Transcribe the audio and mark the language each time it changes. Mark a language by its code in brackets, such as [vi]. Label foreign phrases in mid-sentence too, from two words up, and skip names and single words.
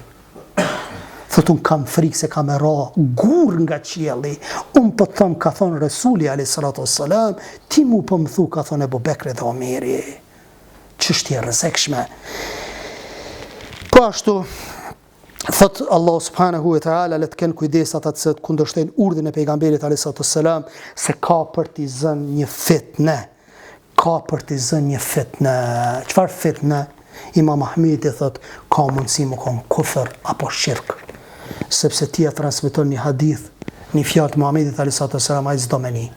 [sq] Thot unë kam frikë se kam ra gur nga qielli. Unë po them, ka thon Resuli [ar] عليه السلام, [sq] ti mu po më thu, ka thon Ebu Bekri dhe Omeri. Çështje e rrezikshme. Po ashtu thot [ar] الله سبحانه وتعالى, [sq] le të kenë kujdes ata që kundërshtojnë urdhën e pejgamberit [ar] عليه السلام, [sq] se ka për t'i zënë një fitnë. Ka për t'i zënë një fitnë. Çfarë fitnë? Imam Ahmedi thot, ka mundësi më kon kufër apo shirk. Sepse ti e transmeton një hadith, një fjalë të Muhamedit [ar] عليه السلام, [sq] ai s'do me ni.